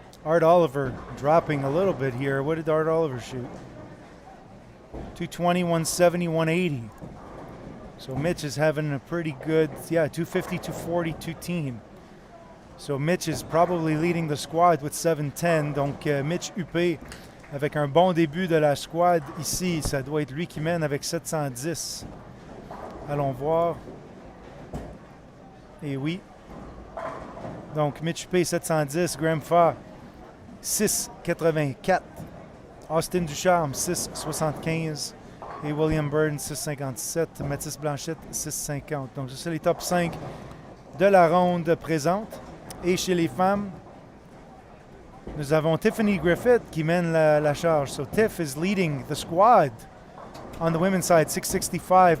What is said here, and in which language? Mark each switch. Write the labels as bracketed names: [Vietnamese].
[English] Art Oliver dropping a little bit here. What did Art Oliver shoot? 220, 170, 180. So Mitch is having a pretty good, 250, 240, 210. So Mitch is probably leading the squad with 710. [French] Donc Mitch Huppé avec un bon début de la squad ici. Ça doit être lui qui mène avec 710. Allons voir. Et oui. Donc Mitch Huppé 710, Graham Fa 684, Austin Ducharme 675 et William Burton 657, Mathis Blanchette 650. Donc ça c'est les top 5 de la ronde présente. Et chez les femmes, nous avons Tiffany Griffith qui mène la charge. [English] So Tiff is leading the squad on the women's side, 665.